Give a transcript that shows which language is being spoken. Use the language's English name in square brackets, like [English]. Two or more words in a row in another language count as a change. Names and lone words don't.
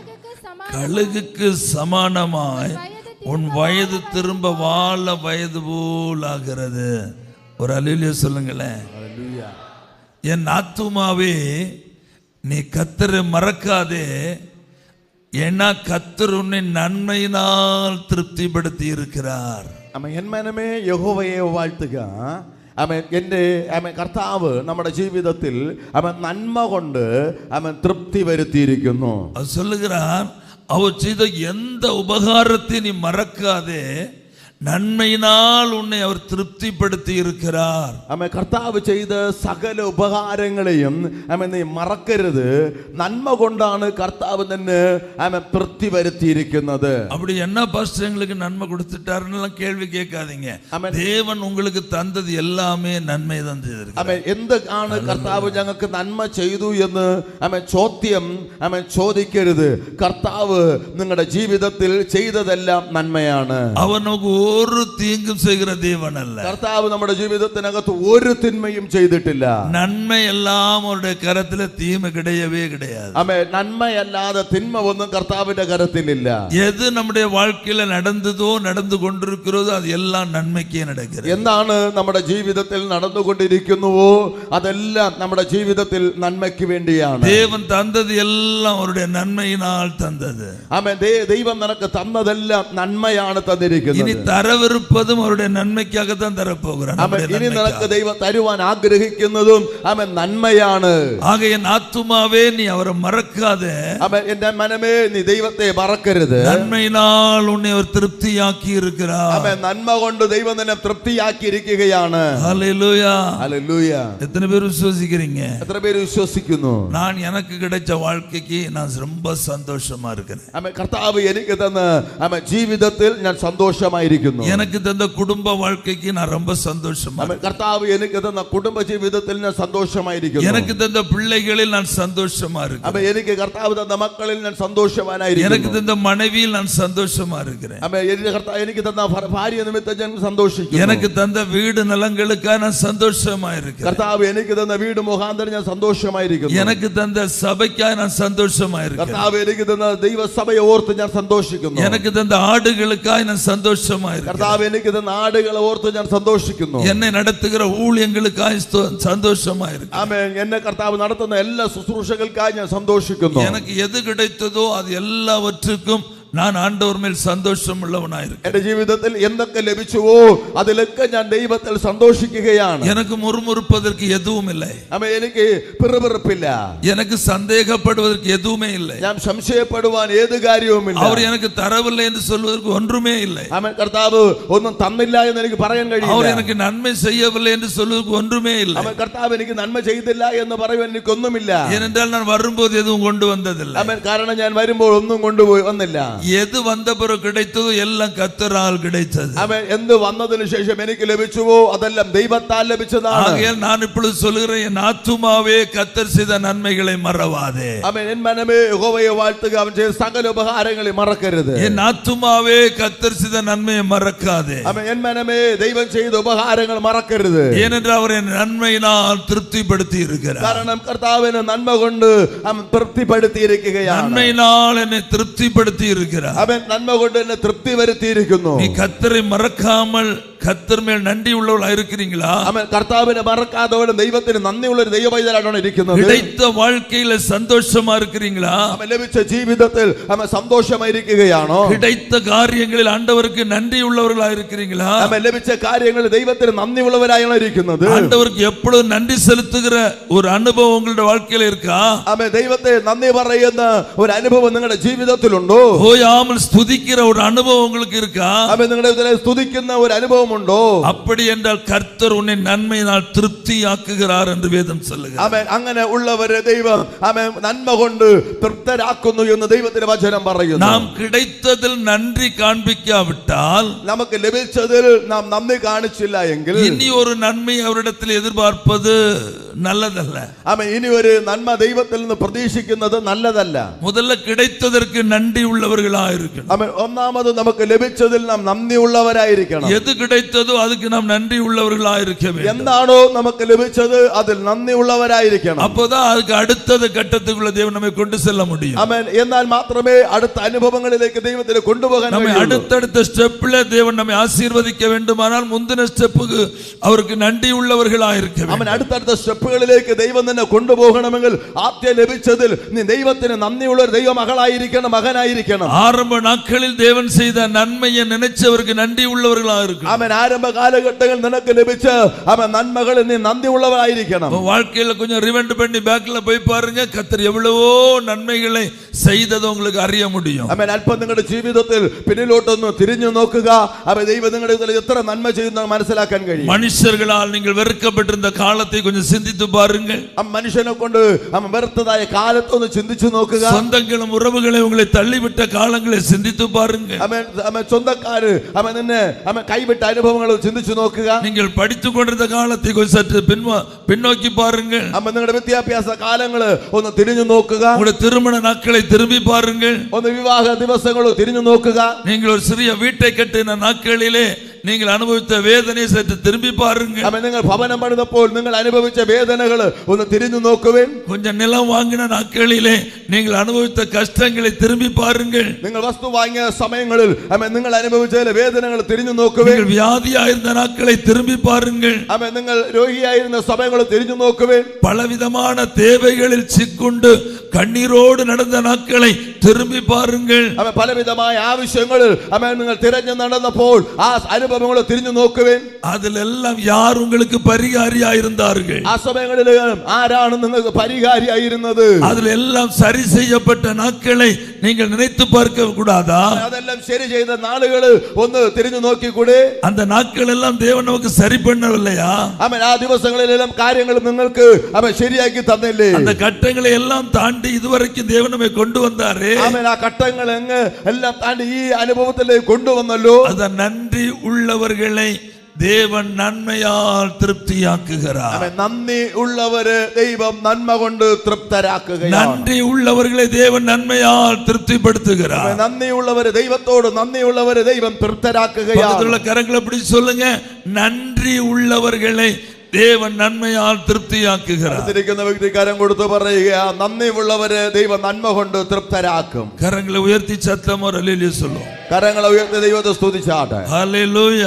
[Tamil] கழுகுக்கு சமானமாய் உன் வயது திரும்ப வாழ வயது போல் ஆகிறது. ஒரு அல்லேலூயா சொல்லுங்களேன். என் ஆத்துமாவே நீ கர்த்தரை மறக்காதே, ஏன்னா கர்த்தர் உன்னை நன்மையினால் திருப்திப்படுத்தி இருக்கிறார். [Malayalam] എൻ മനമേ யெகோവയെ വാഴ്ത്തുക. എൻ്റെ കർത്താവ് നമ്മുടെ ജീവിതത്തിൽ നന്മ കൊണ്ട് തൃപ്തി വരുത്തിയിരിക്കുന്നു. [Tamil] சொல்லுகிறார், அவர் செய்த எந்த உபகாரத்தை நீ மறக்காதே, நன்மையினால் உன்னை அவர் திருப்திப்படுத்தி இருக்கிறார். [Malayalam] ആമേൻ. കർത്താവ് ചെയ്ത സകല ഉപകാരങ്ങളെയും ആമേൻ നീ മറക്കരുത്. നന്മ കൊണ്ടാണ് കർത്താവ് തന്നെ ആമേൻ തൃപ്തി വരുത്തിയിരിക്കുന്നത്. [Tamil] அப்படி என்ன பாஸ்டர் எங்களுக்கு நன்மை கொடுத்துட்டாருன்னு கேள்வி கேட்காதீங்க. தேவன் உங்களுக்கு தந்தது எல்லாமே நன்மை தான் செய்திருக்கிறார். [Malayalam] ആമേൻ. എന്താണ് കർത്താവ് ഞങ്ങൾക്ക് നന്മ ചെയ്തു എന്ന് ആമേൻ ചോദ്യം ആമേൻ ചോദിക്കരുത്. കർത്താവ് നിങ്ങളുടെ ജീവിതത്തിൽ ചെയ്തതെല്ലാം നന്മയാണ്. [Tamil] அவர் நமக்கு ஒரு தீங்கும் செய்கிற தேவன் அல்ல. [Malayalam] കർത്താവ് നമ്മുടെ ജീവിതത്തിനകത്ത് ഒരു തിന്മയും ചെയ്തിട്ടില്ല. [Tamil] நன்மை எல்லாம் அவருடைய கரத்துல தீமை கிடையவே கிடையாது. [Malayalam] ആമേൻ. നന്മയല്ലാതെ തിന്മ ഒന്നും കർത്താവിന്റെ കരത്തിലില്ല. [Tamil] எது நம்முடைய வாழ்க்கையில நடந்ததோ நடந்து கொண்டிருக்கிறதோ அது எல்லாம் நன்மைக்கே நடக்கிறது. [Malayalam] എന്താണ് നമ്മുടെ ജീവിതത്തിൽ നടന്നുകൊണ്ടിരിക്കുന്നുവോ അതെല്ലാം നമ്മുടെ ജീവിതത്തിൽ നന്മയ്ക്ക് വേണ്ടിയാണ്. [Tamil] தேவன் தந்தது எல்லாம் அவருடைய நன்மையினால் தந்தது. [Malayalam] ആമേൻ. ദൈവം നിനക്ക് തന്നതെല്ലാം നന്മയാണ് തന്നിരിക്കുന്നത്. [Tamil] இனி தரவிருப்பதும் அவருடைய நன்மைக்காக தான் தரப்போகிறார். [Malayalam] ഇനി നിനക്ക് ദൈവം തരുവാൻ ആഗ്രഹിക്കുന്നതും ആമേൻ നന്മയാണ്. [Tamil] ஆக என் ஆத்துமாவே நீ அவரை மறக்காதே. [Malayalam] ആമേൻ. എന്റെ മനമേ നീ ദൈവത്തെ മറക്കരുത്. [Tamil] நன்மையினால் உன்னை அவர் திருப்தியாக்கி இருக்கிறார். [Malayalam] ആമേൻ. നന്മ കൊണ്ട് ദൈവം നിന്നെ തൃപ്തിയാക്കിയിരിക്കുകയാണ്. [Tamil] ஹல்லேலூயா. [Malayalam] ഹല്ലേലൂയ. [Tamil] எத்தனை பேர் விசுவாசிக்கிறீங்க? [Malayalam] എത്ര പേര് വിശ്വസിക്കുന്നു? [Tamil] நான் எனக்கு கிடைச்ச வாழ்க்கைக்கு நான் ரொம்ப சந்தோஷமா இருக்கிறேன். [Malayalam] ആമേൻ. കർത്താവ് എനിക്ക് തന്ന ആമേൻ ജീവിതത്തിൽ ഞാൻ സന്തോഷമായിരിക്കുന്നു. [Tamil] எனக்கு தந்த குடும்ப வாழ்க்கைக்கு நான் ரொம்ப சந்தோஷமா [Malayalam] ആമേൻ. കർത്താവ് എനിക്ക് തന്ന കുടുംബ ജീവിതത്തിൽ ഞാൻ സന്തോഷമായിരിക്കുന്നു. [Tamil] எனக்கு தந்த பிள்ளைகளில் நான் சந்தோஷமா இருக்கிறேன். [Malayalam] ആമേൻ. എനിക്ക് കർത്താവ് തന്ന മക്കളിൽ ഞാൻ സന്തോഷവാനായിരിക്കുന്നു. [Tamil] எனக்கு தந்த மனைவியில் நான் சந்தோஷமா இருக்கிறேன். [Malayalam] ആമേൻ. എനിക്ക് തന്ന ഭാര്യ നിമിത്തം ഞാൻ സന്തോഷിക്കുന്നു. [Tamil] எனக்கு தந்த வீடு நலங்களுக்காக நான் சந்தோஷமா இருக்கிறேன். [Malayalam] കർത്താവ് എനിക്ക് തന്ന വീട് മുഖാന്തരം ഞാൻ സന്തോഷമായിരിക്കുന്നു. [Tamil] எனக்கு தந்த சபைக்காக நான் சந்தோஷமா இருக்கிறேன். [Malayalam] കർത്താവ് എനിക്ക് തന്ന ദൈവസഭയെ ഓർത്ത് ഞാൻ സന്തോഷിക്കുന്നു. [Tamil] எனக்கு தந்த ஆடுகளுக்காக நான் சந்தோஷமா இருக்கிறேன். [Malayalam] കർത്താവ് എനിക്ക് തന്ന ആടുകളെ ഓർത്ത് ഞാൻ സന്തോഷിക്കുന്നു. [Tamil] என்னை நடத்துகிற ஊழியங்களுக்காக சந்தோஷமா இருக்கிறேன். [Malayalam] ആമേൻ. എന്നെ കർത്താവ് നടത്തുന്ന എല്ലാ ശുശ്രൂഷകൾക്കായി ഞാൻ സന്തോഷിക്കുന്നു. [Tamil] எனக்கு எது கிடைத்ததோ அது எல்லாவற்றுக்கும் நான் ஆண்டவர் மேல் சந்தோஷம் உள்ளவனாயிருக்கேன். [Malayalam] എന്റെ ജീവിതത്തിൽ എന്തൊക്കെ ലഭിച്ചുവോ അതിലൊക്കെ ഞാൻ ദൈവത്തിൽ സന്തോഷിക്കുകയാണ്. [Tamil] எனக்கு முறுமுறுப்பதற்கு எதுவும் இல்லை. [Malayalam] ആമേൻ. എനിക്ക് പിറുപിറുപ്പില്ല. [Tamil] எனக்கு சந்தேகப்படுவதற்கு எதுவுமே இல்லை. [Malayalam] ഞാൻ സംശയപ്പെടുവാൻ ഏത് കാര്യവുമില്ല. [Tamil] அவர் எனக்கு தரவில்லை என்று சொல்வதற்கு ஒன்றுமே இல்லை. [Malayalam] ആമേൻ. കർത്താവ് ഒന്നും തന്നില്ല എന്ന് എനിക്ക് പറയാൻ കഴിയില്ല. [Tamil] அவர் எனக்கு நன்மை செய்யவில்லை என்று சொல்வதற்கு ஒன்றுமே இல்லை. [Malayalam] ആമേൻ. കർത്താവ് എനിക്ക് നന്മ ചെയ്തില്ല എന്ന് പറയുവാൻ എനിക്കൊന്നുമില്ല. [Tamil] ஏனென்றால் நான் வரும்போது எதுவும் கொண்டு வந்ததில்லை. [Malayalam] ആമേൻ. കാരണം ഞാൻ വരുമ്പോൾ ഒന്നും കൊണ്ടുപോയി വന്നില്ല. [Tamil] எது வந்த பிறகு கிடைத்ததோ எல்லாம் கர்த்தரால் கிடைத்தது. [Malayalam] ആമേൻ. എന്ത് വന്നതിന് ശേഷം എനിക്ക് ലഭിച്ചുവോ അതെല്ലാം ദൈവത്താൽ ലഭിച്ചതാണ്. [Tamil] ஆகையால் நான் இப்பொழுது சொல்கிறேன், என் ஆத்துமாவே கர்த்தர் செய்த நன்மைகளை மறவாதே. [Malayalam] ആമേൻ. എൻ മനമേ യഹോവയെ വാഴ്ത്തുക. അവൻ ചെയ്ത സകല ഉപകാരങ്ങളെ മറക്കരുത്. [Tamil] என் ஆத்துமாவே கர்த்தர் செய்த நன்மையை மறக்காதே. [Malayalam] ആമേൻ. എൻ മനമേ ദൈവം ചെയ്ത ഉപകാരങ്ങൾ മറക്കരുത്. [Tamil] ஏனென்றால் அவர் என் நன்மையினால் திருப்திப்படுத்தி இருக்கிறார். [Malayalam] കാരണം കർത്താവിന് നന്മ കൊണ്ട് അവൻ തൃപ്തിപ്പെടുത്തിയിരിക്കുകയാണ്. [Tamil] நன்மையினால் என்னை திருப்திப்படுத்தி இருக்கிறார். [Malayalam] അവൻ നന്മ കൊണ്ട് എന്നെ തൃപ്തി വരുത്തിയിരിക്കുന്നു. [Tamil] நீ கர்த்தரை மறக்காமல் கர்த்தர் மேல் நன்றி உள்ளவர்களா இருக்கிறீங்களா? [Malayalam] അവൻ കർത്താവിനെ മറക്കാത്തവനും ദൈവത്തിന് നന്ദിയുള്ള ഒരു ദൈവപൈതലായിട്ടാണ് ഇരിക്കുന്നത്. [Tamil] கிடைத்த வாழ்க்கையில சந்தோஷமா இருக்கிறீங்களா? [Malayalam] അവൻ ലഭിച്ച ജീവിതത്തിൽ അവൻ സന്തോഷമായിരിക്കുകയാണോ? [Tamil] கிடைத்த காரியங்களில் ஆண்டவருக்கு நன்றி உள்ளவர்களா இருக்கிறீங்களா? [Malayalam] അവൻ ലഭിച്ച കാര്യങ്ങളിൽ ദൈവത്തിന് നന്ദിയുള്ളവരായാണ് ഇരിക്കുന്നത്. [Tamil] ஆண்டவருக்கு எப்பொழுதும் நன்றி செலுத்துகிற ஒரு அனுபவம் உங்களுடைய வாழ்க்கையில இருக்கா? [Malayalam] അവൻ ദൈവത്തെ നന്ദി പറയുന്ന ഒരു അനുഭവം നിങ്ങളുടെ ജീവിതത്തിലുണ്ടോ? [Tamil] ஓயாமல் ஸ்துதிக்கிற ஒரு அனுபவம் உங்களுக்கு இருக்கா? [Malayalam] അവൻ നിങ്ങളുടെ സ്തുതിക്കുന്ന ഒരു അനുഭവം ഉണ്ടോ? [Tamil] அப்படி என்றால் கர்த்தர் உன்னை நன்மையினால் திருப்தியாக்குகிறார் என்று வேதம் சொல்லுகிறது. [Malayalam] ആമേൻ. അങ്ങനെ ഉള്ളവരെ ദൈവം ആമേൻ നന്മ കൊണ്ട് തൃപ്തരാക്കുന്നു എന്ന് ദൈവത്തിന്റെ വചനം പറയുന്നു. [Tamil] நாம் கிடைத்ததில் நன்றி காண்பிக்காவிட்டால், [Malayalam] നമുക്ക് ലഭിച്ചതിൽ നാം നന്ദി കാണിച്ചില്ല എങ്കിൽ [Tamil] இனி ஒரு நன்மை அவரிடத்தில் எதிர்பார்ப்பது நல்லதல்ல. [Malayalam] ആമേൻ. ഇനി ഒരു നന്മ ദൈവത്തിൽ നിന്ന് പ്രതീക്ഷിക്കുന്നത് നല്ലതല്ല. [Tamil] முதல்ல கிடைத்ததற்கு நன்றி உள்ளவர்களா இருக்கணும். [Malayalam] ആമേൻ. ഒന്നാമത് നമുക്ക് ലഭിച്ചതിൽ നാം നന്ദിയുള്ളവരായിരിക്കണം. [Tamil] எது கிடைத்ததோ அதுக்கு நாம் நன்றி உள்ளவர்களா இருக்க வேண்டும். [Malayalam] എന്താണോ നമുക്ക് ലഭിച്ചത് അതിൽ നന്ദിയുള്ളവരായിരിക്കണം. [Tamil] அப்போதான் அதுக்கு அடுத்தது கட்டத்துக்குள்ள தேவன் நம்மை கொண்டு செல்ல முடியும். [Malayalam] ആമേൻ. എന്നാൽ മാത്രമേ അടുത്ത അനുഭവങ്ങളിലേക്ക് ദൈവത്തിന് കൊണ്ടുപോകാൻ [Tamil] நம்மை [Malayalam] കഴിയൂ. [Tamil] அடுத்தடுத்த ஸ்டெப்ல தேவன் நம்மை ஆசீர்வதிக்க வேண்டுமானால் முந்தின ஸ்டெப்புக்கு அவருக்கு நன்றி உள்ளவர்களா இருக்க வேண்டும். [Malayalam] അവൻ അടുത്തടുത്ത സ്റ്റെപ്പുകളിലേക്ക് ദൈവം തന്നെ കൊണ്ടുപോകണമെങ്കിൽ ആദ്യം ലഭിച്ചതിൽ നീ ദൈവത്തിന് നന്ദിയുള്ള ഒരു ദൈവമകളായിരിക്കണം, മകനായിരിക്കണം. [Tamil] ஆரம்ப நாட்களில் தேவன் செய்த நன்மையை நினைச்சவருக்கு நன்றி உள்ளவர்களா இருக்கணும். [Malayalam] അവൻ ആരംഭ കാലഘട്ടങ്ങളിൽ നിനക്ക് ലഭിച്ച അവൻ നന്മകളിൽ നീ നന്ദിയുള്ളവരായിരിക്കണം. [Tamil] வாழ்க்கையில கொஞ்சம் ரிவெண்ட் பண்ணி பேக்ல போய் பாருங்க, கர்த்தர் எவ்வளவோ நன்மைகளை செய்ததை உங்களுக்கு அறிய முடியும். [Malayalam] ആമേൻ. അല്പം നിങ്ങളുടെ ജീവിതത്തിൽ പിന്നിലോട്ടൊന്ന് തിരിഞ്ഞു നോക്കുക. ആമേൻ. ദൈവം നിങ്ങളുടെ ജീവിതത്തിൽ എത്ര നന്മ ചെയ്യുന്നത് മനസ്സിലാക്കാൻ കഴിയും. [Tamil] மனுஷர்களால் நீங்கள் வெறுக்கப்பட்டிருந்த காலத்தை கொஞ்சம் சிந்தித்து பாருங்கள். [Malayalam] മനുഷ്യനെ കൊണ്ട് വെറുത്തതായ കാലത്തൊന്ന് ചിന്തിച്ചു നോക്കുക. [Tamil] சொந்தங்களும் உறவுகளை உங்களை தள்ளிவிட்ட காலங்களை சிந்தித்து பாருங்கள். [Malayalam] ആമേൻ. ആമേൻ. സ്വന്തക്കാര് ആമേൻ നിന്നെ ആമേൻ കൈവിട്ട അനുഭവങ്ങൾ ചിന്തിച്ചു നോക്കുക. [Tamil] நீங்கள் படித்துக் கொண்டிருந்த காலத்தை கொஞ்சம் சற்று பின்னோக்கி பாருங்கள். [Malayalam] ആമേൻ. നിങ്ങളുടെ വിദ്യാഭ്യാസ കാലങ്ങള് ഒന്ന് തിരിഞ്ഞു നോക്കുക. [Tamil] உங்களுடைய திருமண நாட்களை திரும்பி பாருங்கள். [Malayalam] ഒന്ന് വിവാഹ ദിവസങ്ങൾ തിരിഞ്ഞു നോക്കുക. [Tamil] நீங்கள் ஒரு சிறிய வீட்டை கட்டின நாட்களிலே நீங்கள் அனுபவித்த வேதனை சற்று திரும்பி பாருங்கள். [Malayalam] ആമേൻ. നിങ്ങൾ ഭവനം പണിതപ്പോൾ നിങ്ങൾ അനുഭവിച്ച വേദനകൾ ഒന്ന് തിരിഞ്ഞു നോക്കുവേൻ. [Tamil] கொஞ்சம் நிலம் வாங்கின நாட்களிலே நீங்கள் அனுபவித்த கஷ்டங்களை திரும்பி பாருங்கள். [Malayalam] നിങ്ങൾ വസ്തു വാങ്ങിയ സമയങ്ങളിൽ ആമേൻ നിങ്ങൾ അനുഭവിച്ച വേദനകൾ തിരിഞ്ഞു നോക്കുവേൻ. [Tamil] நீங்கள் வியாதியாயிருந்த நாட்களை திரும்பி பாருங்கள். [Malayalam] ആമേൻ. നിങ്ങൾ രോഗിയായിരുന്ന സമയങ്ങൾ തിരിഞ്ഞു നോക്കുവേൻ. [Tamil] பலவிதமான தேவைகளில் சிக்குண்டு கண்ணீரோடு நடந்த நாட்களை திரும்பி பாருங்கள். [Malayalam] ആമേൻ. പലവിധമായ ആവശ്യങ്ങളിൽ ആമേൻ നിങ്ങൾ തിരഞ്ഞു നടന്നപ്പോൾ ആ അനുഭവങ്ങൾ തിരിഞ്ഞു നോക്കുവേൻ. [Tamil] அதிலெல்லாம் யார் உங்களுக்கு பரிகாரியாயிருந்தார்கள்? [Malayalam] ആ സമയങ്ങളിൽ ആരാണ് നിങ്ങൾക്ക് പരിഹാരിയായിരുന്നത്? [Tamil] அதில் எல்லாம் சரி செய்யப்பட்ட நாட்களை நீங்கள் நினைத்து பார்க்க கூடாதா? [Malayalam] അതെല്ലാം ശരി ചെയ്ത നാളുകൾ ഒന്ന് തിരിഞ്ഞു നോക്കിക്കൂടെ? [Tamil] அந்த நாட்கள் எல்லாம் தேவன் நமக்கு சரி பண்ணவில்லையா? [Malayalam] ആമേൻ. ആ ദിവസങ്ങളിലെല്ലാം കാര്യങ്ങൾ നിങ്ങൾക്ക് ആമേൻ ശരിയാക്കി തന്നില്ലേ? [Tamil] அந்த கட்டங்களை எல்லாம் தாண்டி இதுவரைக்கும் தேவன் நம்மை கொண்டு வந்தாரே. [Malayalam] ആമേൻ. ആ ഘട്ടങ്ങൾ എല്ലാം താണ്ടി ഈ അനുഭവത്തിലേക്ക് കൊണ്ടുവന്നല്ലോ. [Tamil] அந்த நன்றி உள்ளவர்களை தேவன் நன்மையால் திருப்தியாக்குகிறார். [Malayalam] ആമേൻ. നന്ദി ഉള്ളവരെ ദൈവം നന്മ കൊണ്ട് തൃപ്തരാക്കുകയാണ്. [Tamil] நன்றி உள்ளவர்களை தேவன் நன்மையால் திருப்திப்படுத்துகிறார். [Malayalam] നന്ദി ഉള്ളവരെ ദൈവത്തോട് നന്ദിയുള്ളവരെ ദൈവം തൃപ്തരാക്കുകയാണ്. [Tamil] பக்கத்துல கரங்களை பிடிச்சு சொல்லுங்க, நன்றி உள்ளவர்களை தேவன் நன்மையால் திருப்தியாக்குகிறார். [Malayalam] അടുത്തിരിക്കുന്ന വ്യക്തി കരം കൊടുത്ത് പറയുക, നന്ദി ഉള്ളവരെ ദൈവം നന്മ കൊണ്ട് തൃപ്തരാക്കും. [Tamil] கரங்களை உயர்த்தி சத்தமா அல்லேலூயா சொல்லுவோம். [Malayalam] കരങ്ങളെ ഉയർത്തി ദൈവത്തെ സ്തുതിച്ചാട്ടെ. [Tamil] ஹல்லேலூயா.